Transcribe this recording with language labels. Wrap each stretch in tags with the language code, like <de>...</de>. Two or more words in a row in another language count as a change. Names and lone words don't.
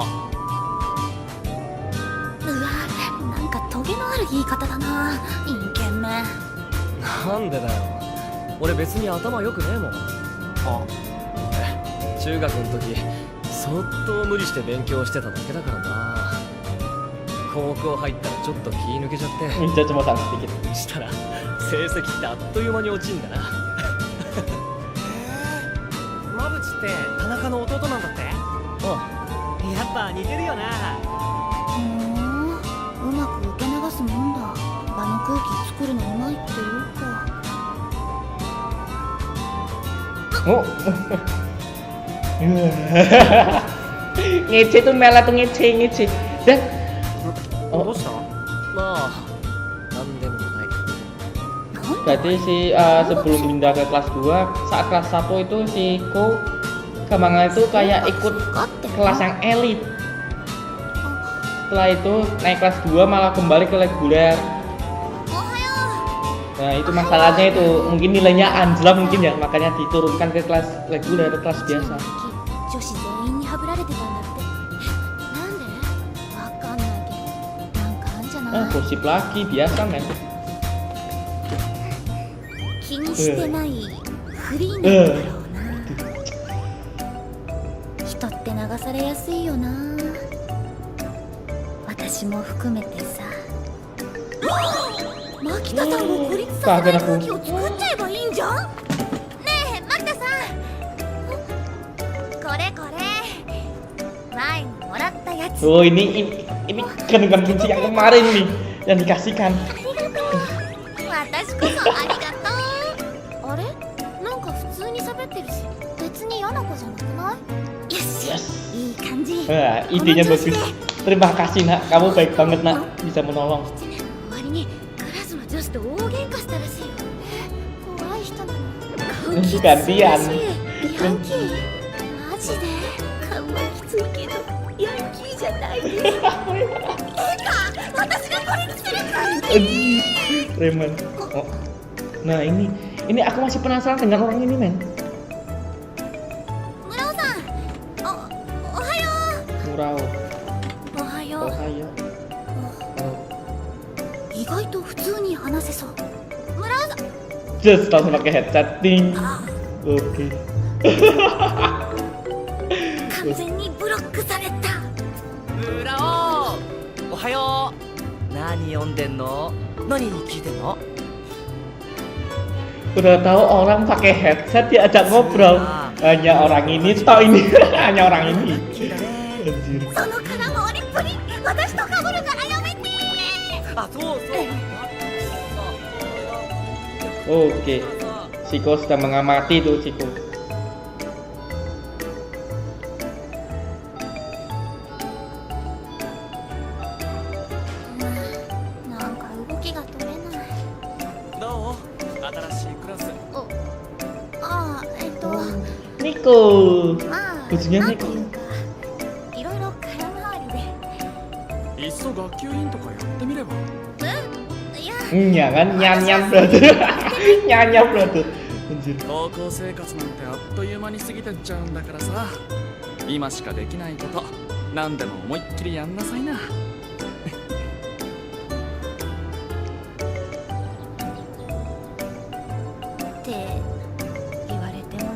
<ja>うわ、なんかトゲのある言い方だな、インケンめ。なんでだよ。俺別に頭良くねえもん。あ、中学の時そっと無理して勉強してただけだからな。高校入ったらちょっと気抜けちゃって</ja> <id>Ninja cuma sangat sedikit.</id> <ja>したら成績ってあっという間に落ちんだな。馬淵って田中の弟なんだって。うん、やっぱ似てるよな。ふん、うまく受け流すもんだ。場の空気作るのうまいっていうか。 Oh.</ja> <id>Ngece tuh Mela tuh ngece. Dan</id> <ja>どうした？まあなんでもない。</ja> <id>berarti si sebelum pindah ke kelas 2, saat kelas 1 itu si Ko Gamanga itu kayak ikut kelas yang elit. Setelah itu naik kelas 2 malah kembali ke reguler. Nah itu masalahnya itu, mungkin nilainya anjlok mungkin ya, makanya diturunkan ke kelas reguler, kelas biasa.</id> <ja>女子全員にハブられてたんだって。なんで？わかんないけど、なんかあんじゃない？</ja> <id>Gosip lagi, biasa men.</id> <ja>気にしてないフリーなんだろうな。人って流されやすいよな。私も含めてさ。牧田さんも孤立させない空気を作っちゃえばいいんじゃん。ねえ牧田さん、これこれ前にもらったやつ。</ja> <id>Oh ini gantungan kunci yang kemarin nih yang dikasihkan.</id> <ja>私こそありがとう。あれ、なんか普通に喋ってるし別に嫌な子じゃなくない？よし、 Yes. いい感じ。</ja> <id>Wah, idenya bagus. Terima kasih nak, kamu baik banget nak, bisa menolong.</id> <ja>1 年の終わりにクラスの女子と大喧嘩したらしいよ。怖い人なの。柑橘ガンディアン。ヤンキー？マジで？顔はきついけどヤンキーじゃないです。えか、私が孤立するから。</ja> <id>Reman. Oh. Nah ini aku masih penasaran dengan orang ini men.</id> <ja>村尾さん、おはよう。 Murao. おはよう。 Ohayo. 意外と普通に話せそう。村尾さん。</ja> <id>Just langsung pakai headset ding. Oke.</id> <ja>完全にブロックされた。村尾、おはよう。何読んでんの？何聞いてんの？</ja> <id>Udah tahu orang pakai headset diajak ngobrol. Hanya orang ini, toh ini. Hanya orang ini. Anjir.</id> <ja>その金回りっぷり、私と被るからやめて。あ、そうそう。 Oke.</ja> <id>Shiko sedang mengamati tuh Shiko.</id> <ja>なんか動きが取れない。どう？新しいクラス。ああ、 Nico. まあ、</ja> <id>Bajunya</id> <ja>なんて Nico. いうか、いろいろ空回りで。いっそ学級委員とかやってみれば。いや、</ja> <id>Ya kan, nyan brother. Nyanyi brother. Anjir.</id> <ja>高校生活なんてあっという間に過ぎてっちゃうんだからさ、今しかできないこと何でも思いっきりやんなさいな。って言われて</ja>